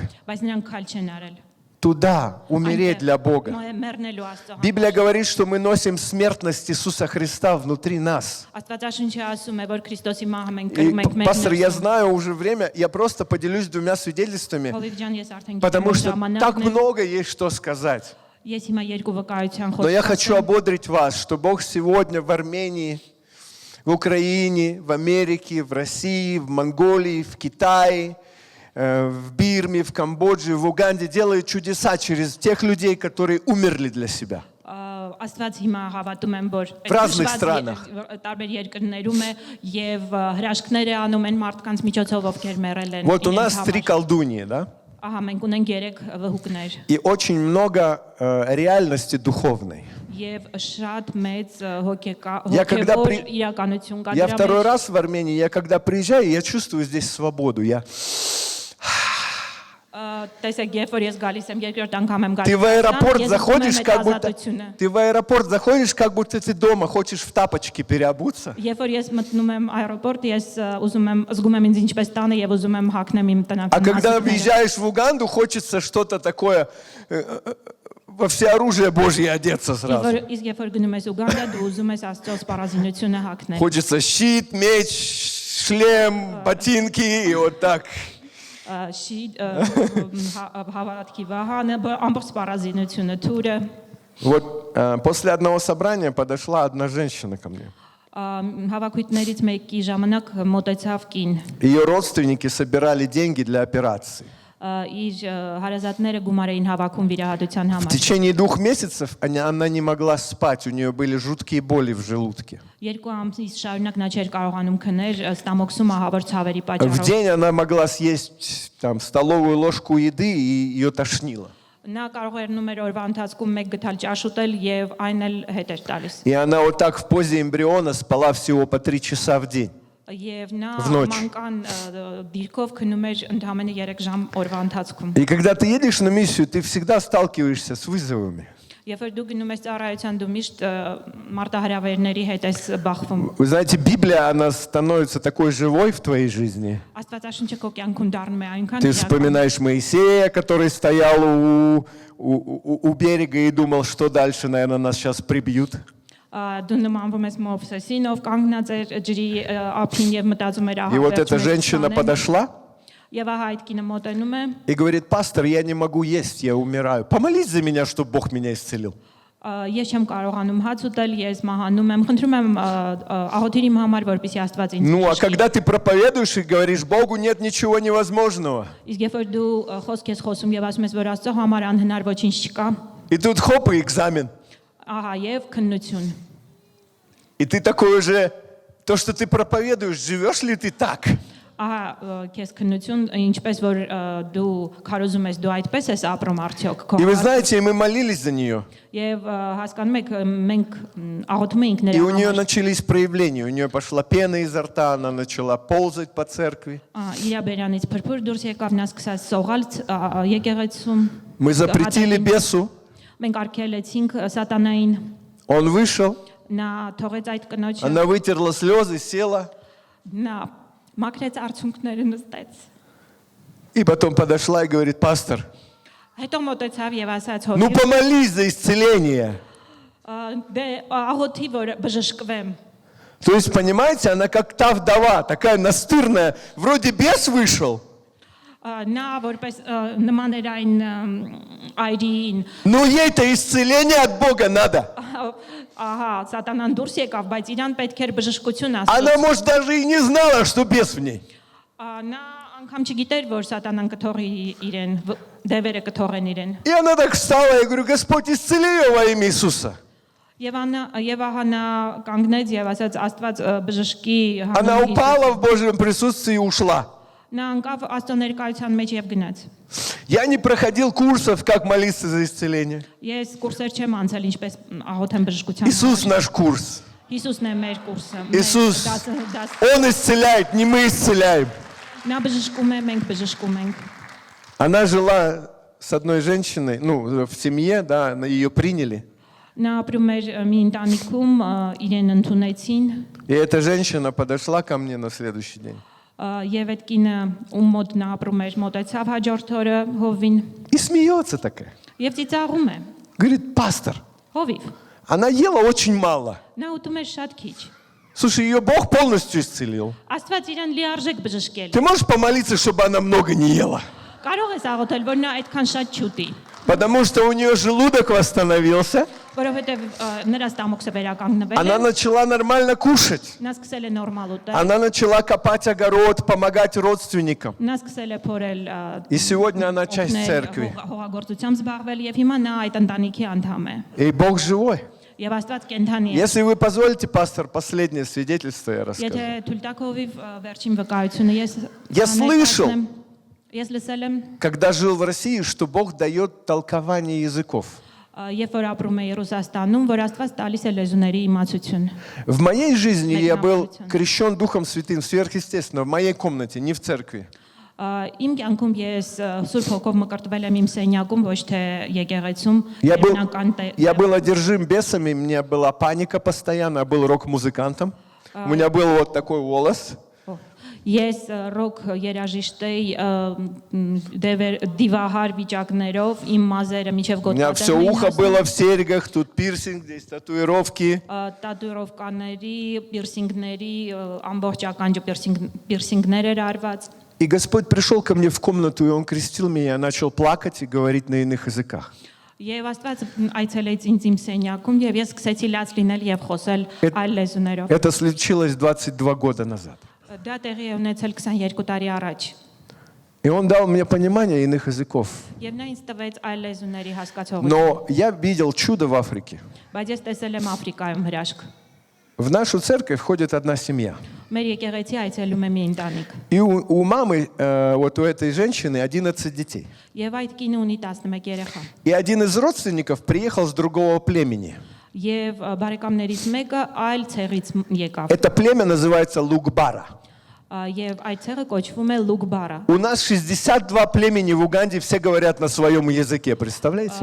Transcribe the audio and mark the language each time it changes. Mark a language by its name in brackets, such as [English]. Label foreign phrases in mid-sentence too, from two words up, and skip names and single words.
[Armenian] բայց նրանք քայլ չեն արել։ [Russian] туда, умереть для Бога. [Armenian] Մեռնելու Աստծո։ [Russian] Библия говорит, что мы носим смертность Иисуса Христа внутри нас. [Armenian] Աստվածաշունչը ասում է, որ Քրիստոսի մահը մենք [Russian] И, [Armenian] կրում ենք [Russian] пастор, я [Armenian] մեր [Russian] знаю уже время, я просто поделюсь двумя свидетельствами, [Armenian] Հովիվ ջան, ես արդեն [Russian] потому что так [Armenian] ժամանակն է։ [Russian] много есть что сказать. [Armenian] Ես հիմա երկու վկայության [Russian] Но я [Armenian] խոսք [Russian] хочу [Armenian] ասեմ։ [Russian] ободрить вас, что Бог сегодня в Армении, в Украине, в Америке, в России, в Монголии, в Китае, в Бирме, в Камбодже, в Уганде делает чудеса через тех людей, которые умерли для себя. [Armenian] Աստված հիմա հավատում եմ, որ [Russian] В разных странах. [Armenian] տարբեր երկրներում է եւ հրաշքներ է անում են մարդկանց միջոցով, ովքեր մեռել են։ [Russian] Вот у [Armenian] իրենց [Russian] нас [Armenian] համար։ [Russian] 3 колдуньи, да? [Armenian] Ահա մենք ունենք 3 վհուկներ [Russian] И очень много реальности духовной. [Armenian] եւ շատ մեծ [Russian] Я когда [Armenian] հոգեվոր իրականություն կա [Russian] Я [Armenian] դրա [Russian] второй [Armenian] մեջ։ [Russian] раз в Армении, я когда приезжаю, я чувствую здесь свободу. [Armenian] Տեսեք, երբ որ ես галիս եմ երկրորդ անգամ եմ [Russian] Ты [Armenian] գալիս, [Russian] в аэропорт [Armenian] ես [Russian] заходишь, [Armenian] զգում եմ [Russian] как [Armenian] այդ [Russian] будто [Armenian] ազատությունը։ [Russian] ты в аэропорт заходишь, как будто ты дома, хочешь в тапочки переобуться. [Armenian] Երբ որ ես մտնում եմ аэропорт, ես զգում եմ ինձ ինչպես տանը եւ ուզում եմ հագնեմ իմ [Russian] А [Armenian] տնական [Russian] когда [Armenian] մասիկները։ [Russian] въезжаешь в Уганду, хочется что-то такое во всеоружие Божье одеться сразу. [Armenian] Իսկ երբ որ գնում ես Ուգանդա, դու ուզում ես Աստծո սպառազինությունը հագնել։ [Russian] Хочется щит, меч, шлем, ботинки и вот так. [Armenian] Հավատքի վահանը, ամբողջ սպառազինությունը, թուրը։ [Russian] Вот после одного собрания подошла одна женщина ко мне. [Armenian] Հավաքույթներից մեկի ժամանակ մոտեցավ кин։ [Russian] Ее родственники собирали деньги для операции. [Armenian] Իր հարազատները գումար էին հավաքում վիրահատության [Russian] В [Armenian] համար։ [Russian] течение 2 месяцев она не могла спать, у нее были жуткие боли в желудке. [Armenian] Երկու ամիս շարունակ նա չէր կարողանում քնել, ստամոքսում ահավոր ցավերի [Russian] В [Armenian] պատճառով։ [Russian] день она могла съесть там столовую ложку еды и ее тошнило. [Armenian] Նա կարող էր նոմեր օրվա ընթացքում մեկ գտալ ճաշ ուտել եւ այն էլ հետ էր տալիս։ [Russian] И она вот так в позе эмбриона спала всего по 3 часа в день. [Armenian] Եվ նա [Russian] В ночь. [Armenian] մանկան դիրքով քնում էր ընդամենը 3 ժամ օրվա ընթացքում։ [Russian] И когда ты едешь на миссию, ты всегда сталкиваешься с вызовами. [Armenian] Երբ որ դու գնում ես ծառայության, դու միշտ մարտահրավերների հետ ես բախվում։ [Russian] Вы знаете, Библия, она становится такой живой в твоей жизни. [Armenian] Աստվածաշունչը քո կյանքում դառնում է այնքան [Russian] Ты [Armenian] իրական, [Russian] вспоминаешь Моисея, который стоял у берега и думал, что дальше, наверное, нас сейчас прибьют. [Armenian] դու նմանվում ես Մովսեսին, ով կանգնած էր ջրի ափին եւ մտածում էր [Russian] И вот эта женщина подошла [Armenian] Եվ ահա այդ կինը մոտենում է [Russian] и говорит: пастор, я не могу есть, я умираю. Помолись за меня, чтобы Бог меня исцелил. [Armenian] ես չեմ կարողանում հաց ուտել, ես մահանում եմ, խնդրում եմ աղոթիր իմ համար, որպեսզի Աստված ինձ [Russian] Ну, а [Armenian] ճշտի։ [Russian] когда ты проповедуешь и говоришь: Богу нет ничего невозможного. [Armenian] Իսկ երբ որ դու խոսք ես խոսում եւ ասում ես, որ Աստծո համար անհնար ոչինչ չկա, [Russian] И тут хоп, и экзамен. [Armenian] ահա եւ քննություն։ [Russian] И ты такой уже, то, что ты проповедуешь, живешь ли ты так? [Armenian] Ահա քեզ քննություն, ինչպես որ դու քարոզում ես, դու այդպես ես ապրում արդյոք քո։ [Russian] И вы знаете, мы молились за нее. [Armenian] Եվ հասկանում եք, մենք աղոթում էինք [Russian] И у [Armenian] նրա [Russian] нее [Armenian] համար։ [Russian] начались проявления. У нее пошла пена изо рта, она начала ползать по церкви. [Armenian] Իր բերանից փրփուր դուրս եկավ, նա սկսած սողալ եկեղեցում։ [Russian] Мы запретили бесу. [Armenian] Մենք արգելեցինք սատանային, [Russian] Он вышел, [Armenian] նա թողեց այդ կնոջը, [Russian] она вытерла слезы, села. [Armenian] նա մաքրեց արցունքները նստեց։ [Russian] И потом подошла и говорит: пастор, [Armenian] Հետո մոտեցավ եւ ասաց [Russian] ну [Armenian] հոգի, [Russian] помолись за исцеление. [Armenian] դե աղոթի որ բժշկվեմ։ [Russian] То есть, понимаете, она как та вдова, такая настырная, вроде бес вышел. [Armenian] Նա որպես նման էր այն այրին [Russian] Но ей-то исцеление от Бога надо. [Armenian] ահա սատանան դուրս եկավ բայց իրան պետք էր բժշկություն [Russian] Она, [Armenian] ասել [Russian] может, даже и не знала, что бес в ней. [Armenian] նա անգամ չգիտեր որ սատանան կթողի իրեն դևերը կթողեն իրեն [Russian] И она так встала, я говорю, Господь, исцели ее во имя Иисуса. [Armenian] Եվ ահա նա կանգնեց եւ ասաց Աստված բժշկի [Russian] Она упала в Божьем присутствии и ушла. [Armenian] նա անկավ Աստծո ներկայության մեջ եւ գնաց [Russian] Я не проходил курсов, как молиться за исцеление. [Armenian] Ես կուրսեր չեմ անցել ինչպես աղոթեմ բժշկության [Russian] Иисус наш курс. [Armenian] Հիսուսն է մեր կուրսը [Russian] Иисус, Он исцеляет, не мы исцеляем. [Armenian] նա բժշկում է մենք բժշկում ենք [Russian] Она жила с одной женщиной, ну, в семье, да, ее приняли. [Armenian] նա ապրում էր մի ընտանիքում իրեն ընդունեցին [Russian] И эта женщина подошла ко мне на следующий день. [Armenian] Եվ այդ կինը ում մոտ նա ապրում էր մոտեցավ հաջորդ օրը հովին [Russian] И смеется такая. [Armenian] եւ ծիծաղում է [Russian] Говорит, пастор, [Armenian] հովիվ [Russian] она ела очень мало. [Armenian] նա ուտում էր շատ քիչ [Russian] Слушай, ее Бог полностью исцелил. [Armenian] Աստված իրան լիարժեք բժշկել [Russian] Ты можешь помолиться, чтобы она много не ела? [Armenian] կարող ես աղոթել որ նա այդքան շատ չուտի [Russian] Потому что у нее желудок восстановился. [Armenian] որովհետեւ նրա ստամոքսը վերականգնվել է [Russian] Она начала нормально кушать. [Armenian] նա սկսել է նորմալ ուտել [Russian] Она начала копать огород, помогать родственникам. [Armenian] նա սկսել է փորել [Russian] И сегодня она часть церкви. [Armenian] հողագործությամբ զբաղվել եւ հիմա նա այդ ընտանիքի անդամ է [Russian] И Бог живой. [Armenian] եւ Աստված կենթանի է [Russian] Если вы позволите, пастор, последнее свидетельство я расскажу. [Armenian] եթե թույլ տաք հովիվ վերջին վկայությունը [Russian] Я слышал. [Armenian] Ես լսել եմ [Russian] Когда жил в России, что Бог дает толкование языков. [Armenian] Երբ որ ապրում է Երուսաստանում, որ Աստված տալիս է լեզուների իմացություն։ [Russian] В моей жизни я был крещен Духом Святым сверхъестественно, в моей комнате, не в церкви. [Armenian] Իմ կյանքում ես Սուրբ Հոգով մկրտվել եմ իմ սենյակում, ոչ թե եկեղեցում, [Russian] Я был одержим бесами, у меня была паника постоянно, я был рок-музыкантом. У меня был вот такой волос. [Armenian] Ես ռոք երաժիշտ էի դիվահար վիճակներով իմ մազերը միջև [Russian] У меня все ухо было в серьгах, тут пирсинг, здесь татуировки. [Armenian] Տատուիրովկաների, пирсինգների, ամբողջ ականջը пирсինգներ էր արված։ [Russian] И Господь пришел ко мне в комнату, и Он крестил меня, я начал плакать и говорить на иных языках. [Armenian] Եվ Աստված այցելեց ինձ իմ սենյակում եւ ես սկսեցի լաց լինել եւ խոսել այլ լեզուներով։ [Russian] Это случилось 22 года назад. [Armenian] Դա տեղի է ունեցել 22 տարի առաջ։ [Russian] И Он дал мне понимание иных языков. [Armenian] Եվ նա ինձ տվեց այլ լեզուների հասկացողություն։ [Russian] Но я видел чудо в Африке. [Armenian] Բայց ես տեսել եմ Աֆրիկայում հրաշք։ [Russian] В нашу церковь входит одна семья. [Armenian] Մեր եկեղեցի այցելում է մի ընտանիք։ [Russian] И у мамы, вот у этой женщины 11 детей. [Armenian] Եվ այդ կինը ունի 11 երեխա։ [Russian] И один из родственников приехал с другого племени. [Armenian] Եվ բարեկամներից մեկը այլ ցեղից եկավ։ [Russian] Это племя называется Лугбара. [Armenian] Եվ այդ ցեղը կոչվում է Լուգբարա։ [Russian] У нас 62 племени в Уганде, все говорят на своем языке, представляете?